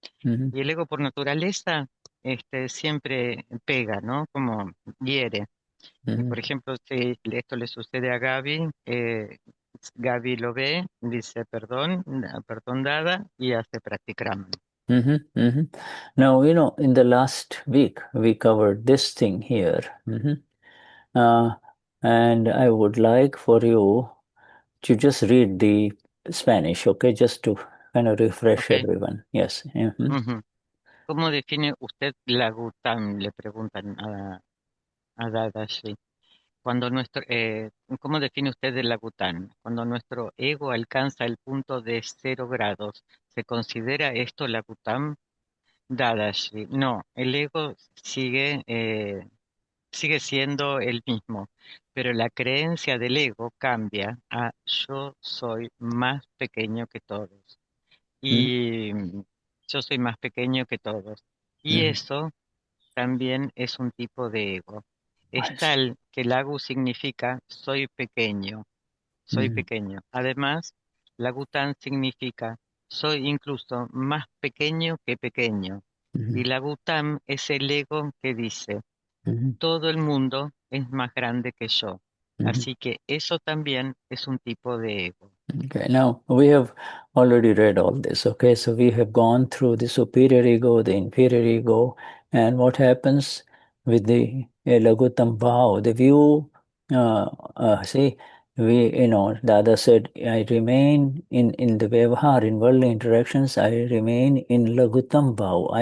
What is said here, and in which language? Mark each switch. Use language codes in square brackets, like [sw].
[es] Y el ego por naturaleza siempre pega, ¿no? Como hiere. Y por ejemplo, si esto le sucede a Gaby, Gaby lo ve, dice perdón, perdón Dada, y hace practicraman. [en] Now, in the last week, we covered this thing here. And I would like for you to just read the Spanish, okay? Just to kind of refresh Okay. everyone. Yes. Ujú. [es] ¿Cómo define usted Laghttam? Le preguntan a Dadashri. ¿Cómo define usted el Laghttam? Cuando nuestro ego alcanza el punto de 0 grados, ¿se considera esto Laghttam? Dadashri. No, el ego sigue siendo el mismo, pero la creencia del ego cambia a yo soy más pequeño que todos. Y yo soy más pequeño que todos. Y eso también es un tipo de ego. Es tal que lagu significa soy pequeño, soy pequeño. Además, Laguttam significa soy incluso más pequeño que pequeño. Y Laguttam es el ego que dice, todo el mundo es más grande que yo. Así que eso también es un tipo de ego. [en] Okay, now we have already read all this, okay? So we have gone through the superior ego, the inferior ego, and what happens with the Laghuttam bhaav, the view, see, Dada said, I remain in the Vyavahar, in worldly interactions, I remain in Laghuttam bhaav.